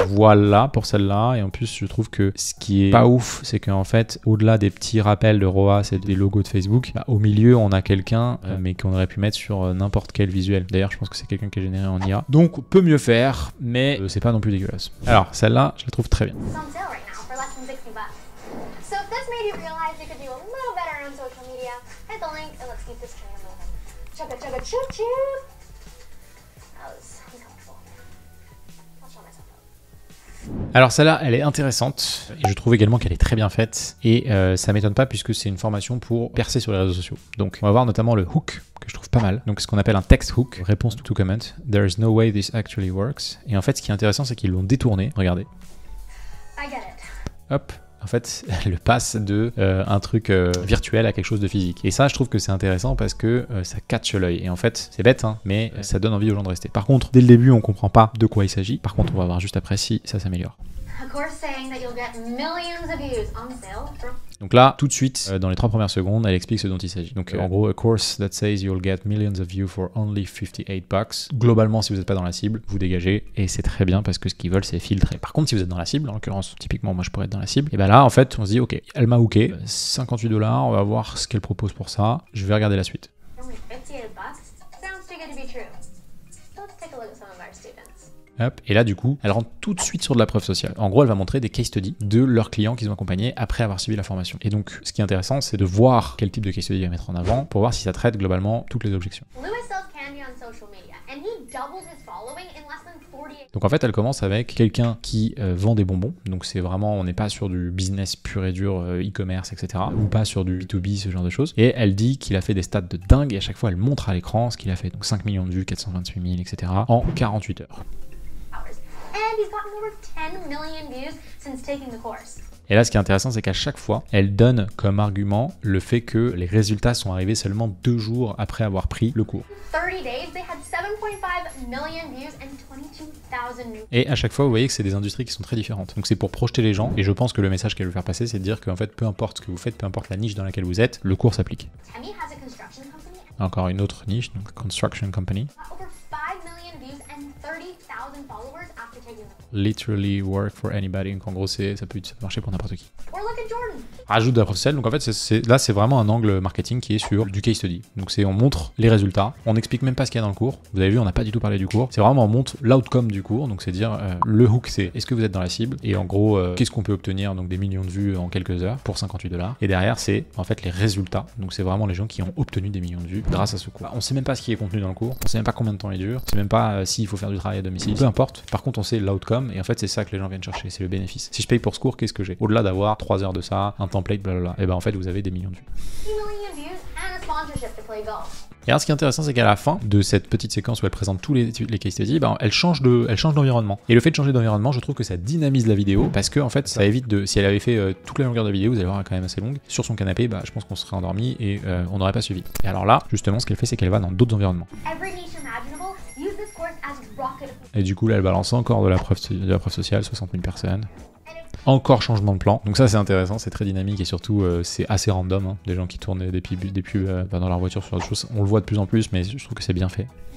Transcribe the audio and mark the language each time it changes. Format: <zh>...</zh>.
<fr>Voilà pour celle-là, et en plus je trouve que ce qui est pas ouf, c'est qu'en fait au-delà des petits rappels de ROAS et des logos de Facebook, au milieu on a quelqu'un mais qu'on aurait pu mettre sur n'importe quel visuel. D'ailleurs je pense que c'est quelqu'un qui est généré en IA, donc on peut mieux faire, mais c'est pas non plus dégueulasse. Alors celle-là je la trouve très bien.</fr> <en>So if this made you realize you could do a little better on social media, hit the link and let's keep this train moving. Chugga chugga choo choo. That was uncomfortable. I'll show myself out.</en> <fr>Alors celle-là, elle est intéressante, et je trouve également qu'elle est très bien faite, et ça m'étonne pas puisque c'est une formation pour percer sur les réseaux sociaux. Donc on va voir notamment le hook, que je trouve pas mal, donc ce qu'on appelle un text hook, réponse to comment,</fr> <en>there is no way this actually works,</en> <fr>et en fait ce qui est intéressant c'est qu'ils l'ont détourné, regardez.</fr> <en>I get it. Hop.</en> <fr>En fait, elle passe de un truc virtuel à quelque chose de physique. Et ça, je trouve que c'est intéressant parce que ça catch l'œil. Et en fait, c'est bête, hein, mais ça donne envie aux gens de rester. Par contre, dès le début, on comprend pas de quoi il s'agit. Par contre, on va voir juste après si ça s'améliore.</fr> <en>A course saying that you'll get millions of views on sale from...</en> <fr>Donc là, tout de suite, dans les 3 premières secondes, elle explique ce dont il s'agit. Donc en gros,</fr> <en>a course that says you'll get millions of views for only $58.</en> <fr>Globalement, si vous n'êtes pas dans la cible, vous dégagez, et c'est très bien parce que ce qu'ils veulent, c'est filtrer. Par contre, si vous êtes dans la cible, en l'occurrence, typiquement, moi je pourrais être dans la cible, et bien là, en fait, on se dit, ok, elle m'a hooké, $58, on va voir ce qu'elle propose pour ça. Je vais regarder la suite.</fr> <en>Only $58? Sounds too good to be true. Let's take a look at some of our students. Hop.</en> <fr>Et là, du coup, elle rentre tout de suite sur de la preuve sociale. En gros, elle va montrer des case studies de leurs clients qu'ils ont accompagnés après avoir suivi la formation. Et donc, ce qui est intéressant, c'est de voir quel type de case study elle va mettre en avant pour voir si ça traite globalement toutes les objections.</fr> <en>Lewis sells candy on social media, and he doubled his following in less than 48.</en> <fr>Donc en fait, elle commence avec quelqu'un qui vend des bonbons. Donc c'est vraiment, on n'est pas sur du business pur et dur, e-commerce, etc. Ou pas sur du B2B, ce genre de choses. Et elle dit qu'il a fait des stats de dingue, et à chaque fois, elle montre à l'écran ce qu'il a fait. Donc 5 millions de vues, 428 000, etc. en 48 heures.</fr> <en>And he's gotten over 10 million views since taking the course.</en> <fr>Et là, ce qui est intéressant, c'est qu'à chaque fois, elle donne comme argument le fait que les résultats sont arrivés seulement 2 jours après avoir pris le cours.</fr> <en>30 days, they had 7.5 million views and 22,000 new.</en> <fr>Et à chaque fois, vous voyez que c'est des industries qui sont très différentes. Donc c'est pour projeter les gens, et je pense que le message qu'elle veut faire passer, c'est de dire qu'en fait, peu importe ce que vous faites, peu importe la niche dans laquelle vous êtes, le cours s'applique.</fr> <en>Temi has a construction company.</en> <fr>Encore une autre niche, donc construction company.</fr> <en>Got over 5 million views and 30,000 followers after taking the course. Literally work for anybody.</en> <fr>Donc en gros, ça peut marcher pour n'importe qui.</fr> <en>Or look at Jordan.</en> <fr>Rajoute de la preuve sociale. Donc en fait, là, c'est vraiment un angle marketing qui est sur du case study. Donc on montre les résultats. On n'explique même pas ce qu'il y a dans le cours. Vous avez vu, on n'a pas du tout parlé du cours. C'est vraiment, on montre l'outcome du cours. Donc c'est dire, le hook, c'est est-ce que vous êtes dans la cible? Et en gros, qu'est-ce qu'on peut obtenir? Donc des millions de vues en quelques heures pour $58. Et derrière, c'est en fait les résultats. Donc c'est vraiment les gens qui ont obtenu des millions de vues grâce à ce cours. On sait même pas ce qui est contenu dans le cours. On sait même pas combien de temps il dure. On sait même pas s'il faut faire du travail à domicile. Peu importe. Par contre, on sait l'outcome. Et en fait, c'est ça que les gens viennent chercher. C'est le bénéfice. Si je paye pour ce cours, qu'est-ce que j'ai? Au-delà d'avoir 3 heures de ça, un template, blablabla, et ben en fait, vous avez des millions de vues.</fr> <en>2 million views and a sponsorship to play golf.</en> <fr>Et alors, ce qui est intéressant, c'est qu'à la fin de cette petite séquence où elle présente tous les case studies, ben, elle change d'environnement. Et le fait de changer d'environnement, je trouve que ça dynamise la vidéo parce que en fait, ça évite de. Si elle avait fait toute la longueur de la vidéo, vous allez voir, elle est quand même assez longue. Sur son canapé, bah, je pense qu'on serait endormi et on n'aurait pas suivi. Et alors là, justement, ce qu'elle fait, c'est qu'elle va dans d'autres environnements.</fr> <en>Every niche imaginable, use this course as rocket.</en> <fr>Et du coup, là, elle balance encore de la preuve sociale, 60 000 personnes. Encore changement de plan. Donc ça, c'est intéressant, c'est très dynamique et surtout, c'est assez random. Hein. Des gens qui tournent des pubs dans leur voiture sur autre chose. On le voit de plus en plus, mais je trouve que c'est bien fait.</fr>